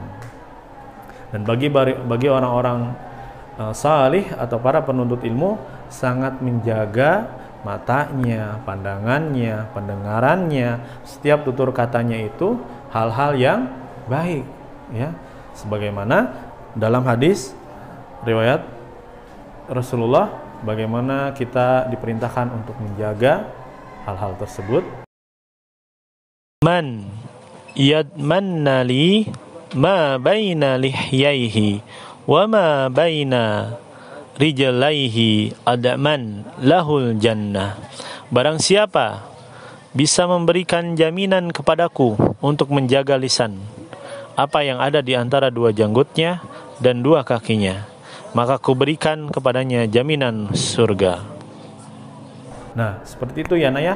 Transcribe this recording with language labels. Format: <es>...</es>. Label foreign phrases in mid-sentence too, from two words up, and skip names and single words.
<id>Dan bagi orang-orang salih atau para penuntut ilmu, sangat menjaga matanya, pandangannya, pendengarannya, setiap tutur katanya itu hal-hal yang baik ya, sebagaimana dalam hadis riwayat Rasulullah, bagaimana kita diperintahkan untuk menjaga hal-hal tersebut.</id> <ar>من يضمن لي ما بين لحييه وما بين رجليه أضمن له الجنة.</ar> <id>Barang siapa bisa memberikan jaminan kepadaku untuk menjaga lisan, apa yang ada di antara dua janggutnya dan dua kakinya, maka kuberikan kepadanya jaminan surga. Nah, seperti itu ya Naya.</id>